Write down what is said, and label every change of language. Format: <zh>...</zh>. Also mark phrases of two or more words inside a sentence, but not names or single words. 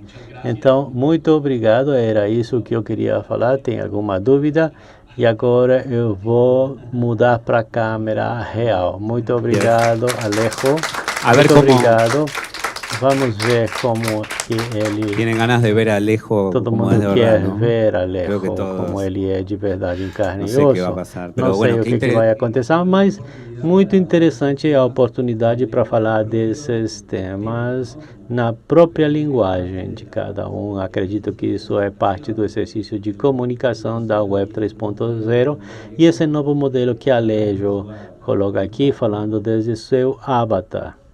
<pt>Então, muito obrigado, era isso que eu queria falar. Tem alguma dúvida? E agora eu vou mudar para a câmera real. Muito obrigado, Alejo.</pt> <es>A ver</es> <pt>Muito</pt> <es>cómo</es> <pt>obrigado. Vamos ver como que ele...</pt> <es>tienen ganas de ver a Alejo</es> <pt>Todo</pt> <es>como es de</es> <pt>mundo</pt> <es>verdad,</es> <pt>quer</pt> <es>¿no?</es> <pt>ver</pt> <es>Creo que Alejo todos.</es> <pt>como ele é de verdade em carne</pt> <es>No</es> <pt>e</pt> <es>sé qué va a</es> <pt>osso.</pt> <es>pasar, pero</es> <pt>Não sei</pt> <es>bueno,</es> <pt>o que vai acontecer, mas muito interessante a oportunidade para falar desses temas na própria linguagem de cada um. Acredito que isso é parte do exercício de comunicação da Web 3.0 e esse novo modelo que Alejo coloca aqui, falando desde seu avatar.</pt>